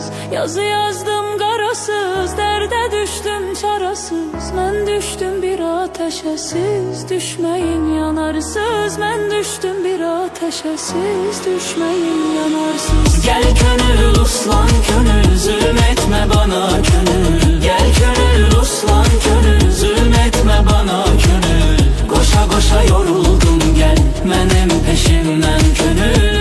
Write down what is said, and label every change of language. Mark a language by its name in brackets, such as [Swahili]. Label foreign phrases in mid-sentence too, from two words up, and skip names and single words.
[Azerbaijani] Yazı yazdım qarasız, dərdə düşdüm çarasız. Mən düşdüm bir ateşə, siz düşməyin yanarsız. Mən düşdüm bir ateşə, siz düşməyin yanarsız. [Turkish] Gel könül uslan könül, zulm etme bana könül. Gel könül uslan könül, zulm etme bana könül. Koşa koşa yoruldum gel, mənim peşimden könül.